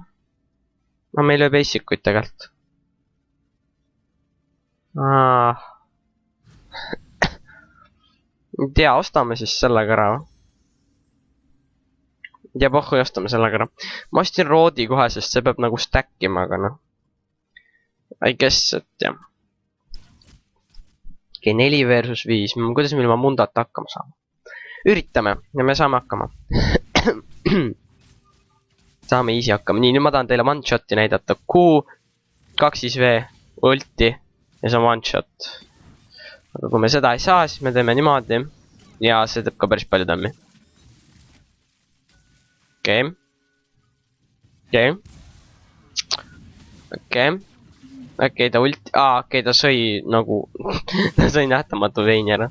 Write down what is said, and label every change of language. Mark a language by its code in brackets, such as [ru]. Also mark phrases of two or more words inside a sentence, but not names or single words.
[et] Meil ei ole basic'uid tegelikult. Ei tea, ostame siis sellega ära. Ja pohhu ei ostame sellega ära. Ma ostin roodi kohe, sest see peab nagu stackima, aga noh. [en] I guess, [et] et jah. Okei, 4 versus 5. Kuidas me ilma Mundot hakkama saame? Üritame ja me saame hakkama. Saame easy hakkama. Nii, nüüd ma tahan teile one-shot'i näidata. Q, 2V, ulti ja see on one-shot. Aga kui me seda ei saa, siis me teeme niimoodi. Ja see teeb ka päris palju tämmi. Okei, ta ulti... okei, ta sõi nagu... ta sõi nähtamatu veini ära.